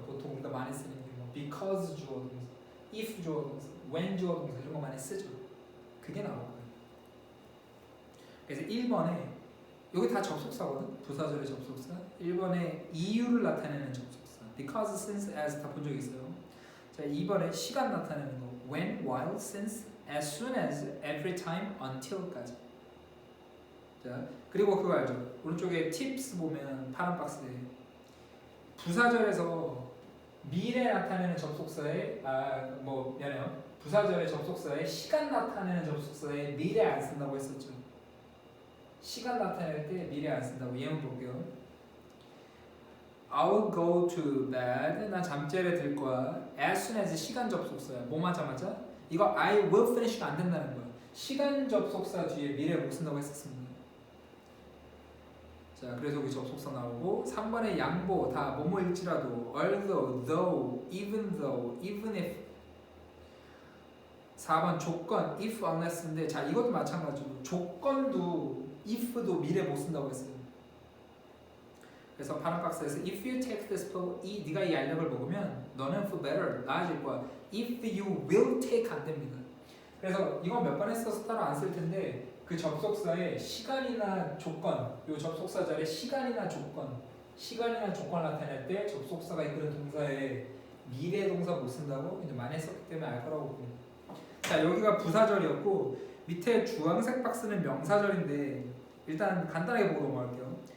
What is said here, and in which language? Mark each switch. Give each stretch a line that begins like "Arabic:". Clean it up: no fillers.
Korean: 보통 우리가 많이 쓰는 게 뭐 because 주어동사, if 주어동사, when 주어동사 이런 거 많이 쓰죠. 그게 나올 거예요. 그래서 1번에 여기 다 접속사거든? 부사절의 접속사. 1번에 이유를 나타내는 접속사. because, since, as 다 본 적 있어요. 자, 2번에 시간 나타내는 거. when, while, since, as soon as, every time, until까지. 자, 그리고 그거 알죠? 오른쪽에 tips 보면 파란 박스에 부사절에서 미래 나타내는 접속사에 미안해요. 부사절의 접속사에 시간 나타내는 접속사에 미래 안 쓴다고 했었죠. 시간 나타낼 때 미래 안 쓴다고.
English: 예문 볼게요. I'll go to bed.
Korean: 나 잠자리에 들 거야. As soon as 시간 접속사야. 뭐 하자마자? 이거
English: I will finish
Korean: 가 안 된다는 거야. 시간 접속사 뒤에 미래 못 쓴다고 했었습니다. 자, 그래서 여기 접속사 나오고 3번에 양보 다 뭐뭐일지라도 although, though, even though, even if 4번 조건 if, unless인데 자 이것도 마찬가지로 조건도 if도 미래 못 쓴다고 했어요. 그래서 파란 박스에서
English: if you take this pill,
Korean: 네가 이 알약을 먹으면 너는
English: feel better,
Korean: 나아질 거야.
English: if you will take
Korean: 안 됩니다. 그래서 이건 몇 번 했어서 따로 안 쓸 텐데 그 접속사에 시간이나 조건, 요 접속사 자리에 시간이나 조건 나타낼 때 접속사가 이끄는 동사에 미래 동사 못 쓴다고 이제 많이 했었기 때문에 알 거라고 봅니다. 자, 여기가 부사절이었고 밑에 주황색 박스는 명사절인데 일단 간단하게 보고 넘어갈게요.